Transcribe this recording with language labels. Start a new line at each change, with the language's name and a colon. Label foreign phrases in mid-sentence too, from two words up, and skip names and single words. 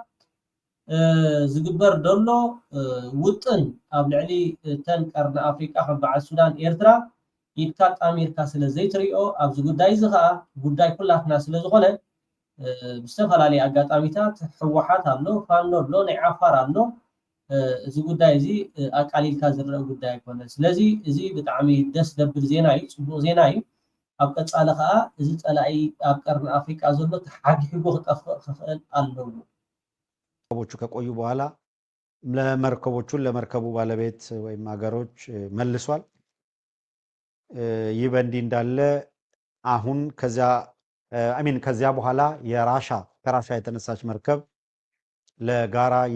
Tigrinya: ዝግበር ደሎ ውጥን ኣብ ልዕሊ ተን ቀርኒ ኣፍሪቃ ከም በዓል ሱዳን ኤርትራ ኢድካ ጣሚርካ ስለ ዘይትሪኦ ኣብዚ ጉዳይ እዚ ከዓ ጉዳይ ኩላትና ስለ ዝኾነ ብዝተፈላለየ ኣጋጣሚታት ሕወሓት ኣሎ፣ ፋኖ ኣሎ፣ ናይ ዓፋር ኣሎ። እዚ ጉዳይ እዚ ኣቃሊልካ ዝረአ ጉዳይ ኣይኮነን። ስለዚ እዚ ብጣዕሚ ደስ ዘብል ዜና እዩ፣ ፅቡቅ ዜና እዩ። ኣብ ቀፃሊ ከዓ እዚ ፀላኢ ኣብ ቀርኒ ኣፍሪቃ ዘሎ ተሓጊሕጎ ክጠፍእ ክኽእል ኣለዎ።
Amharic: መርከቦቹ ከቆዩ በኋላ ለመርከቡ ባለቤት ወይም ሀገሮች መልሷል። ይህ በእንዲህ እንዳለ አሁን ከዚያ በኋላ ከራሻ የተነሳች መርከብ ለጋራ